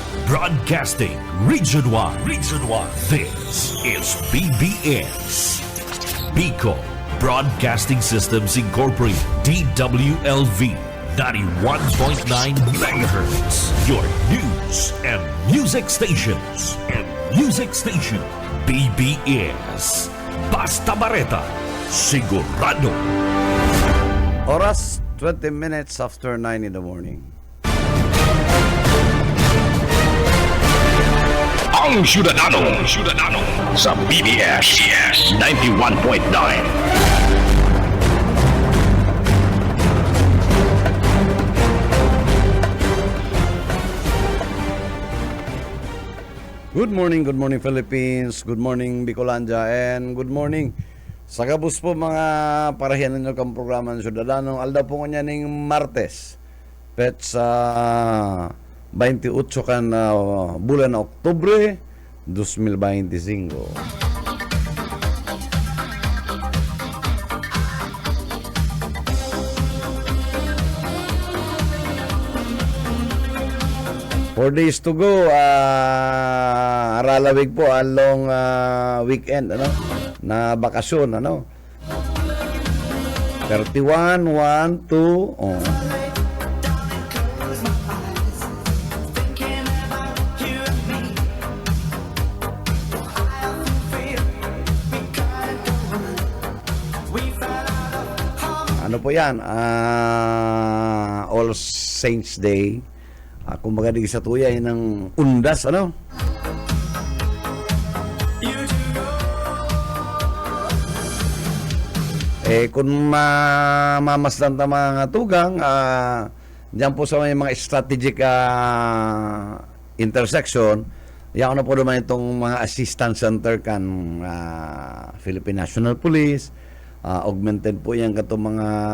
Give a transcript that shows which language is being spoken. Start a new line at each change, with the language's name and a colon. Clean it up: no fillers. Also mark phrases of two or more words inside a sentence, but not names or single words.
English: Broadcasting Region 1. Region 1. This is BBS. Bicol Broadcasting Systems Incorporated. DWLV 91.9 MHz. Your news and music stations.
Bikol: BBS. Basta Bareta. Sigurado.
English: Oras 20 minutes after 9 in the morning.
Bikol: Ang Syudadano sa BBS 91.9.
English: Good morning Philippines, good morning Bicolanja, and good morning
Bikol: sa kabus po mga parahian ninyo kang programa ng Syudadano. Alda po nga ning Martes, pet sa 28 kan bulan Oktubre 2025.
English: Four days to go,
Bikol: aralawig po along weekend, ano, na bakasyon, ano. 31, 1, 2, oh. Ano po yan? All Saints Day. Kumbaga di sa tuya ng undas, ano? Kung mamasdan ta mga tugang, diyan po sa may mga
English: strategic intersection,
Bikol: yan na po naman itong mga
English: assistance center
Bikol: kan Philippine National Police, augmented po yan kato mga